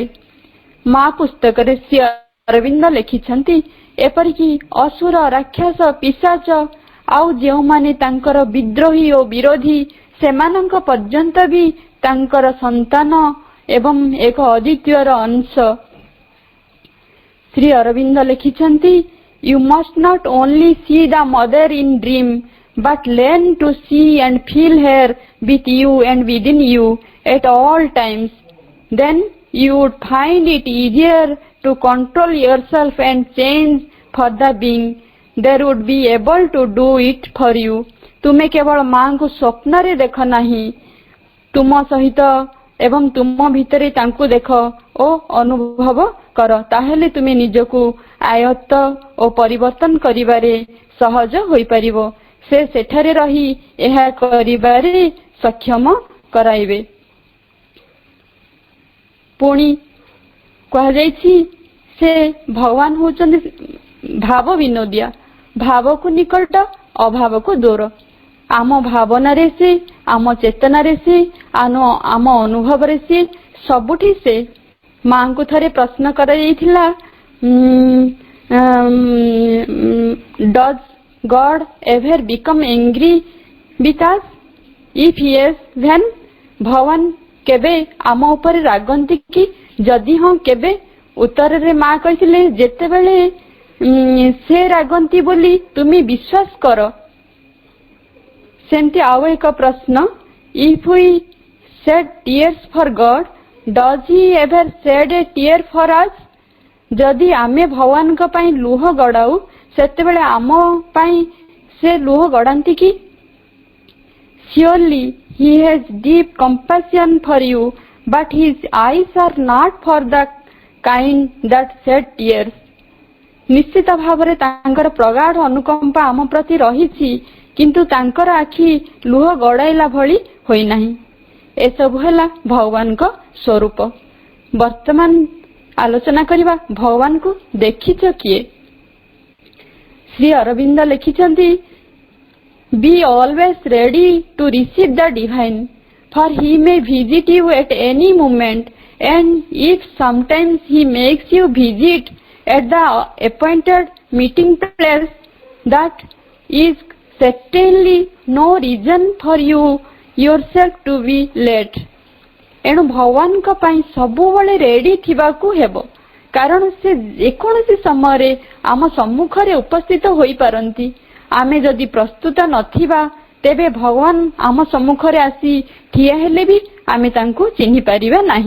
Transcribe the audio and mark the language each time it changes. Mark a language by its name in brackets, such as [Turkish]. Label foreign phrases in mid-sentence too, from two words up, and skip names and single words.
[Odia] ମା ପୁସ୍ତକରେ ଶ୍ରୀ ଅରବିନ୍ଦ ଲେଖିଛନ୍ତି, ଏପରିକି ଅସୁର, ରାକ୍ଷସ, ପିଶାଚ ଆଉ ଯେଉଁମାନେ ତାଙ୍କର ବିଦ୍ରୋହୀ ଓ ବିରୋଧୀ ସେମାନଙ୍କ ପର୍ଯ୍ୟନ୍ତ ବି ତାଙ୍କର ସନ୍ତାନ ଏବଂ ଏକ ଅଦ୍ୱିତୀୟର ଅଂଶ। ଶ୍ରୀ ଅରବିନ୍ଦ ଲେଖିଛନ୍ତି, [English] You must not only see the mother in dream, but learn to see and feel her with you and within you at all times. Then you would find it easier to control yourself and change for the being that would be able to do it for you. [Odia] ତୁମେ କେବଳ ମାଙ୍କୁ ସ୍ୱପ୍ନରେ ଦେଖ ନାହିଁ, ତୁମ ସହିତ ଏବଂ ତୁମ ଭିତରେ ତାଙ୍କୁ ଦେଖ ଓ ଅନୁଭବ କର। ତାହେଲେ ତୁମେ ନିଜକୁ ଆୟତ୍ତ ଓ ପରିବର୍ତ୍ତନ କରିବାରେ ସହଜ ହୋଇପାରିବ। ସେ ସେଠାରେ ରହି ଏହା କରିବାରେ ସକ୍ଷମ କରାଇବେ। ପୁଣି କୁହାଯାଇଛି, ସେ ଭଗବାନ ହେଉଛନ୍ତି ଭାବ ବିନୋଦିଆ, ଭାବକୁ ନିକଟ, ଅଭାବକୁ ଦୂର। ଆମ ଭାବନାରେ ସେ, ଆମ ଚେତନାରେ ସେ, ଆମ ଅନୁଭବରେ ସେ, ସବୁଠି ସେ। ମାଙ୍କୁ ଥରେ ପ୍ରଶ୍ନ କରାଯାଇଥିଲା, [English] Does God ever become angry with us? If yes, then [Odia] ଭଗବାନ କେବେ ଆମ ଉପରେ ରାଗନ୍ତି କି? ଯଦି ହଁ, କେବେ? ଉତ୍ତରରେ ମା କହିଥିଲେ, ଯେତେବେଳେ ସେ ରାଗନ୍ତି ବୋଲି ତୁମେ ବିଶ୍ୱାସ କର। ସେମିତି ଆଉ ଏକ ପ୍ରଶ୍ନ, [English] If we shed tears for God, does he ever shed a tear for us? [Odia] ଯଦି ଆମେ ଭଗବାନଙ୍କ ପାଇଁ ଲୁହ ଗଡ଼ାଉ ସେତେବେଳେ ଆମ ପାଇଁ ସେ ଲୁହ ଗଡ଼ାନ୍ତି କି? [English] Surely he has deep compassion for you, but his eyes are not for the kind that shed tears. [Odia] ନିଶ୍ଚିତ ଭାବରେ ତାଙ୍କର ପ୍ରଗାଢ଼ ଅନୁକମ୍ପା ଆମ ପ୍ରତି ରହିଛି, କିନ୍ତୁ ତାଙ୍କର ଆଖି ଲୁହ ଗଡ଼ାଇଲା ଭଳି ହୋଇନାହିଁ। ଏସବୁ ହେଲା ଭଗବାନଙ୍କ ସ୍ୱରୂପ। ବର୍ତ୍ତମାନ ଆଲୋଚନା କରିବା, ଭଗବାନଙ୍କୁ ଦେଖିଛ କିଏ? ଶ୍ରୀ ଅରବିନ୍ଦ ଲେଖିଛନ୍ତି, [English] Be always ready to receive the divine, for he may visit you at any moment, and if sometimes he makes you visit at the appointed meeting place, that is certainly no reason for you yourself to be late. [Odia] ଏଣୁ ଭଗବାନଙ୍କ ପାଇଁ ସବୁବେଳେ ରେଡି ଥିବାକୁ ହେବ, କାରଣ ସେ ଯେକୌଣସି ସମୟରେ ଆମ ସମ୍ମୁଖରେ ଉପସ୍ଥିତ ହୋଇପାରନ୍ତି। ଆମେ ଯଦି ପ୍ରସ୍ତୁତ ନଥିବା ତେବେ ଭଗବାନ ଆମ ସମ୍ମୁଖରେ ଆସି ଠିଆ ହେଲେ ବି ଆମେ ତାଙ୍କୁ ଚିହ୍ନି ପାରିବା ନାହିଁ।